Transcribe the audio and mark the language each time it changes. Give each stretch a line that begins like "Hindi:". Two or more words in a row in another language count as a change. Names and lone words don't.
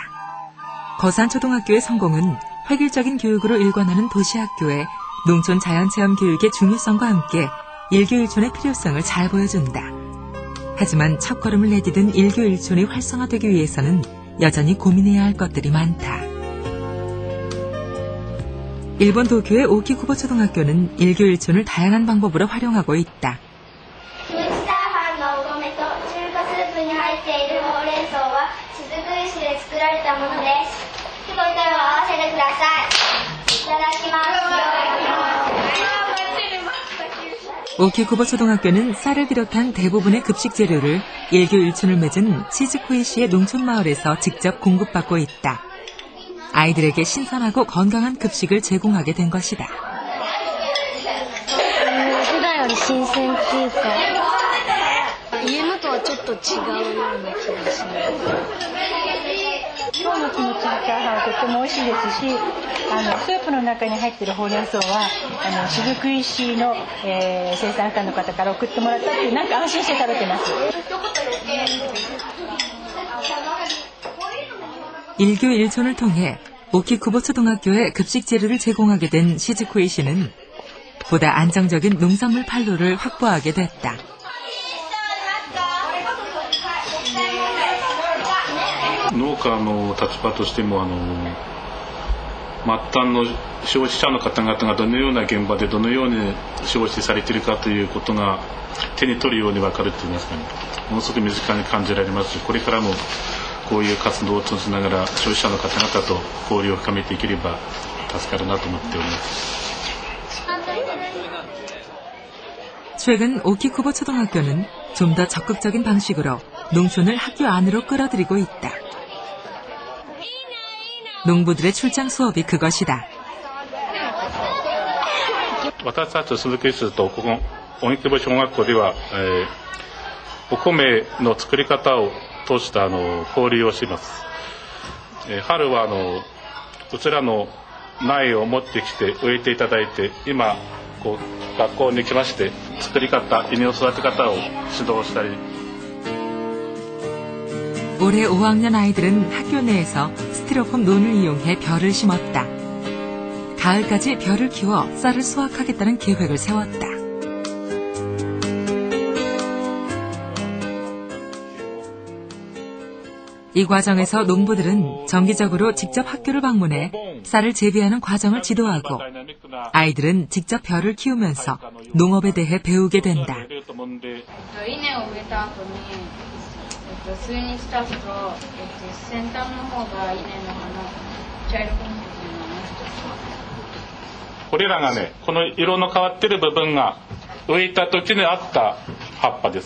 Korean: 거산초등학교의 성공은 획일적인 교육으로 일관하는 도시학교의 농촌 자연체험 교육의 중요성과 함께 일교일촌의 필요성을 잘 보여준다. 하지만 첫걸음을 내디딘 일교일촌이 활성화되기 위해서는 여전히 고민해야 할 것들이 많다. 일본 도쿄의 오키쿠보 초등학교는 일교일촌을 다양한 방법으로 활용하고 있다.
Japanese: チャーハンのお米と中華スープに入っているほうれん草は雫石で作られたものです。すごい手を合わせてください。いただきます。
Korean: 오키쿠보 초등학교는 쌀을 비롯한 대부분의 급식 재료를 일교일촌을 맺은 치즈쿠이시의 농촌 마을에서 직접 공급받고 있다. 아이들에게 신선하고 건강한 급식을 제공하게 된 것이다.
Japanese: 普段より新鮮っていうか、家のとはちょっと違うような気がします。今日のキムチのチャーハンはとっても美味しいですし、スープの中に入っているほうれん草は雫石の、生産家の方から送ってもらったっていう、なんか安心して食べてます。
Korean: 일교일촌을 통해 오키쿠보 초등학교에 급식 재료를 제공하게 된 시즈쿠이 씨는 보다 안정적인 농산물 판로를 확보하게 됐다.
Japanese: 農家の立場としても末端の消費者の方々がどのような現場でどのように消費されているかということが手に取るように分かるといいますかね、ものすごく身近に感じられますし、これからもこういう活動を通じながら消費者の方々と交流を深めていければ助かるなと思っております。
Korean: 최근 오키쿠보 초등학교는 좀 더 적극적인 방식으로 농촌을 학교 안으로 끌어들이고 있다. 농부들의 출장 수업이 그것이다.
Japanese: 私たち雫石とここ荻窪小学校では、お米の作り方を通した交流をします。春はうちらの苗を持ってきて植えていただいて、今こう学校に来まして作り方、稲の育て方を指導したり。
Korean: 올해 5학년 아이들은 학교 내에서 스티로폼 논을 이용해 벼를 심었다. 가을까지 벼를 키워 쌀을 수확하겠다는 계획을 세웠다. 이 과정에서 농부들은 정기적으로 직접 학교를 방문해 쌀을 재배하는 과정을 지도하고 아이들은 직접 벼를 키우면서 농업에 대해 배우게 된다.
Japanese: 数日経つと、先端の方が稲の茶色くなってくるのね。これらがね、この色の変わってる部分が植えた時にあった葉っぱです。